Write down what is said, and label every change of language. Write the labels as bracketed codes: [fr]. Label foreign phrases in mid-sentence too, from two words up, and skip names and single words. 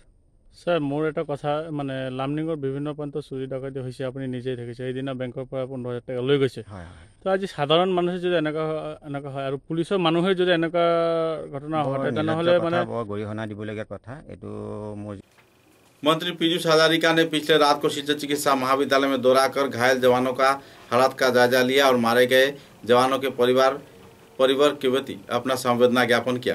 [as] স্যার মোর এটা কথা মানে লামডিঙৰ বিভিন্ন প্ৰান্ত চুৰি ডাকাতি হৈছে, আপুনি নিজেই দেখিছে। সেইদিনা বেংকৰ পৰা 15,000 টাকা লৈ গৈছে। তো আজি সাধাৰণ মানুহে যদি এনেকুৱা হয় আৰু পুলিচৰ মানুহে যদি এনেকুৱা ঘটনা হয় তেনেহ'লে মানে গৰিহণা দিবলগীয়া কথা। এইটো মোৰ [hi] मंत्री पीयूष हजारिका ने पिछले रात को शिक्षक चिकित्सा महाविद्यालय में दौरा कर घायल जवानों का हालात का जायजा लिया और मारे गए जवानों के परिवार के प्रति अपना संवेदना ज्ञापन किया।